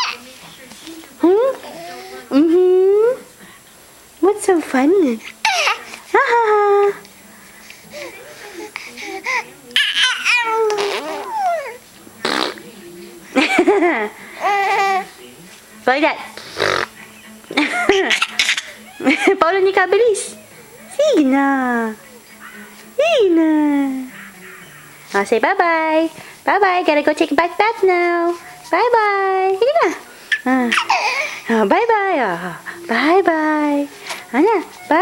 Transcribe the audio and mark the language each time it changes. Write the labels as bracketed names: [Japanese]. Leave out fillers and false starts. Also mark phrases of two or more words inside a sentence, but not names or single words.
[English] What's so funny? Like that. [Filipino] Paula ni Kak Belis. Sige na. Sige na. [English] Say bye-bye. Bye-bye. Gotta go take a bath now. Bye-bye. [Filipino] Sige na. [English] Bye-bye. Bye-bye. Ano?